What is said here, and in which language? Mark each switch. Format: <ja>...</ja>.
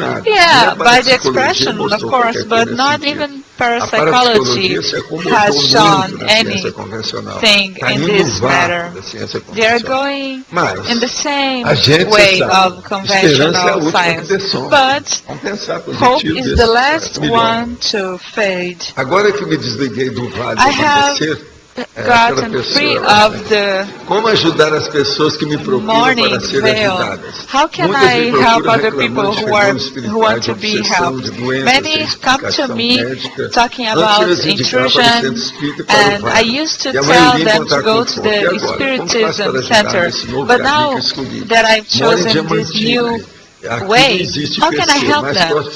<en>Yeah, by the expression, of course, but not even parapsychology has shown anything in this matter. They are going in the same way of conventional science. But hope is the last one to fade.</en> <pt>Agora que me desliguei do vale</pt> <en>I have gotten free of the</en> <pt>como ajudar as pessoas que me procuram para serem ajudadas?</pt> <en>How can I help other people who want to be helped? Many come to me talking about intrusion, and I used to tell them to go to the Spiritism Center. But now that I've chosen this new way, how can I help them?</en>